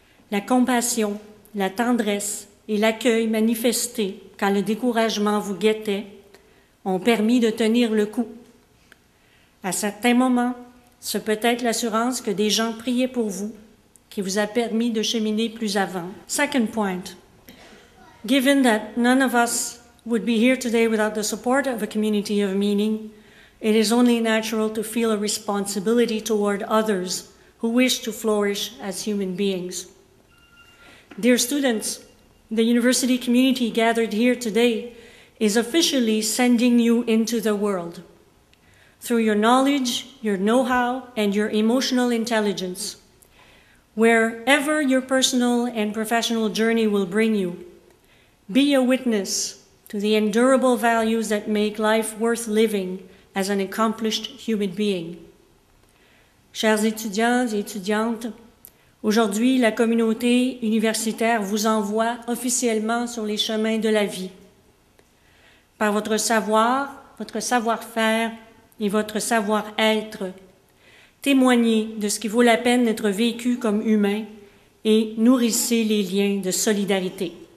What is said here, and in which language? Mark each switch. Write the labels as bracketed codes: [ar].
[fr] La compassion, la tendresse et l'accueil manifesté quand le découragement vous guettait ont permis de tenir le coup. À certains moments, ce peut être l'assurance que des gens priaient pour vous, qui vous a permis de cheminer plus avant. [en] Second point, given that none of us would be here today without the support of a community of meaning, it is only natural to feel a responsibility toward others who wish to flourish as human beings. Dear students, the university community gathered here today is officially sending you into the world. Through your knowledge, your know-how, and your emotional intelligence, wherever your personal and professional journey will bring you, be a witness to the endurable values that make life worth living as an accomplished human being. [fr] Chers étudiants et étudiantes, aujourd'hui, la communauté universitaire vous envoie officiellement sur les chemins de la vie. Par votre savoir, votre savoir-faire et votre savoir-être, témoignez de ce qui vaut la peine d'être vécu comme humain et nourrissez les liens de solidarité.